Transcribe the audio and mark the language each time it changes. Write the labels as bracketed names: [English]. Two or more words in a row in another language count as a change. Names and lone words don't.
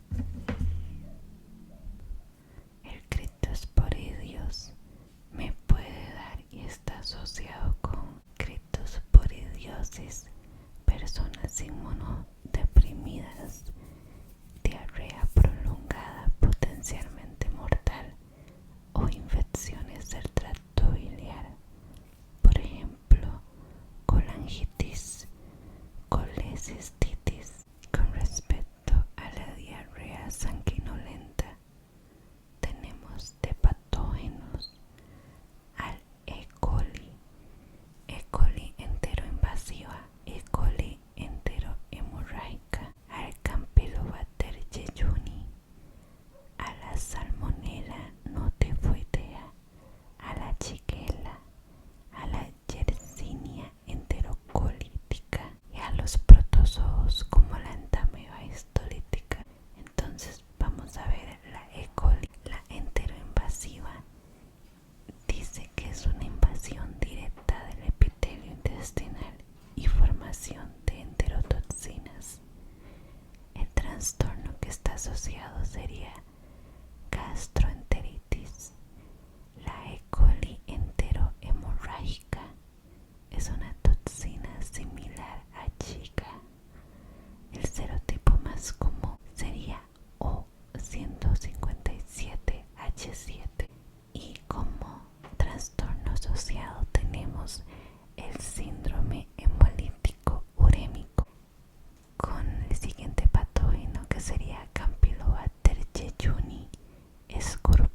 [Spanish] El Cryptosporidios me puede dar y está asociado con cryptosporidiosis, personas inmunodeprimidas, diarrea prolongada potencialmente mortal o infecciones del tracto biliar, por ejemplo colangitis, colecistitis. Con respecto a la diarrea sanguinolenta, tenemos de patógenos al E. coli, E. coli enteroinvasiva, E. coli enterohemorrágica, al Campylobacter jejuni, a la Salmonella notifoidea, a la Shigella, a la Yersinia enterocolítica y a los protozoos como la entamoeba histolítica. Entonces vamos a ver la E. coli. La enteroinvasiva dice que es una invasión directa del epitelio intestinal y formación de enterotoxinas. El trastorno que está asociado sería gastroenteritis. La E. coli enterohemorrágica es una toxina similar a Zika. El serotipo más común sería O157H7, y como trastorno asociado tenemos el síndrome hemolítico urémico, con el siguiente patógeno que sería Campylobacter jejuni,